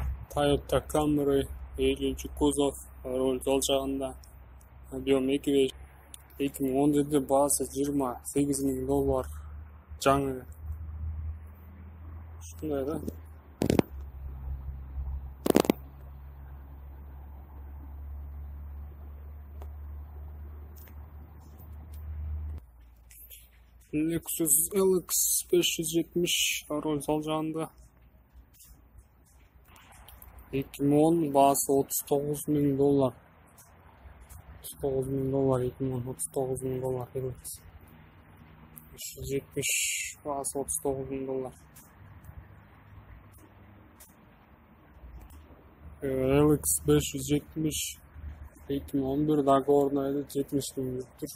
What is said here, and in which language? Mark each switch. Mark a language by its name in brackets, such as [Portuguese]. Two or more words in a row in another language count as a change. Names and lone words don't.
[Kazakh] Toyota Camry 7-ci kuzov rol sol жағында. Объем 2017 бағасы $28,000 жаңы. Шындай да? Lexus LX 570 rol sol жағында. 2010 бағасы $39,000. $39,000, 2010 $39,000 LX. 570 бағасы $39,000. LX 570 2011 договорный еді, $70,000 тұр.